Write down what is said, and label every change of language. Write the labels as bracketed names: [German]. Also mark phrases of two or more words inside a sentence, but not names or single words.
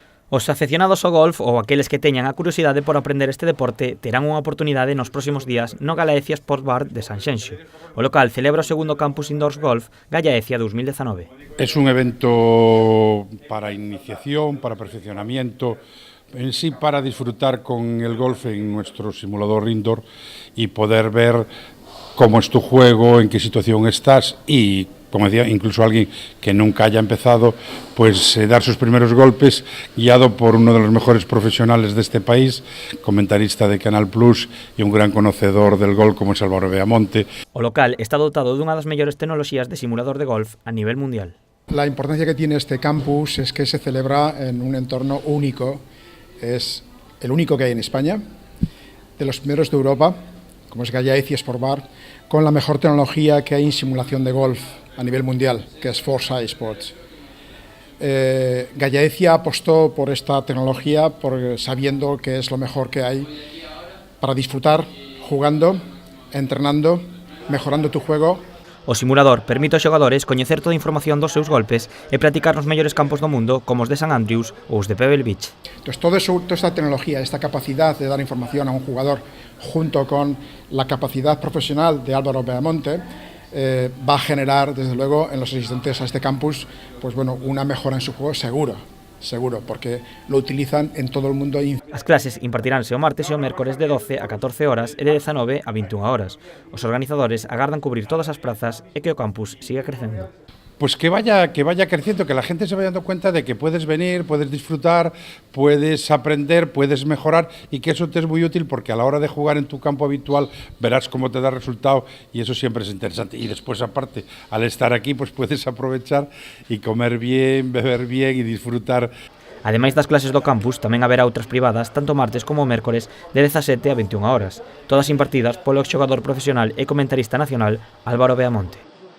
[Galician] Os afeccionados ao golf ou aqueles que teñan a curiosidade por aprender este deporte terán unha oportunidade nos próximos días no Gallaecia Sport Bar de Sanxenxo. O local celebra o segundo Campus Indoors Golf Gallaecia 2019. [Spanish] Es un evento para iniciación, para perfeccionamiento, en sí para disfrutar con el golf en nuestro simulador indoor y poder ver cómo es tu juego, en qué situación estás y, como decía, incluso alguien que nunca haya empezado, pues dar sus primeros golpes, guiado por uno de los mejores profesionales de este país, comentarista de Canal Plus y un gran conocedor del golf como es Álvaro Beamonte. [Galician] O local está dotado dunha das mellores tecnoloxías de simulador de golf a nivel mundial. [Spanish] La importancia que tiene este campus es que se celebra en un entorno único, es el único que hay en España, de los primeros de Europa, como es Gallaecia Sport Bar, con la mejor tecnología que hay en simulación de golf a nivel mundial, que es Foresight Sports. Gallaecia apostó por esta tecnología sabiendo que es lo mejor que hay para disfrutar, jugando, entrenando, mejorando tu juego. [Galician] O simulador permite aos xogadores coñecer toda a información dos seus golpes e practicar nos mellores campos do mundo como os de St Andrews ou os de Pebble Beach. [Spanish] Entonces, toda esta tecnología, esta capacidad de dar información a un jugador junto con la capacidad profesional de Álvaro Beamonte va a generar, desde luego, en los asistentes a este campus, pues bueno, una mejora en su juego seguro, porque lo utilizan en todo el mundo. [Galician] As clases impartiránse o martes e o mércores de 12 a 14 horas e de 19 a 21 horas. Os organizadores agardan cubrir todas as prazas e que o campus siga crecendo. [Spanish] Pues que vaya creciendo, que la gente se vaya dando cuenta de que puedes venir, puedes disfrutar, puedes aprender, puedes mejorar y que eso te es muy útil porque a la hora de jugar en tu campo habitual verás cómo te da resultado y eso siempre es interesante. Y después, aparte, al estar aquí, pues puedes aprovechar y comer bien, beber bien y disfrutar. [Galician] Ademais das clases do campus, tamén haberá outras privadas tanto martes como mércores de 17 a 21 horas, todas impartidas polo exxogador profesional e comentarista nacional Álvaro Beamonte.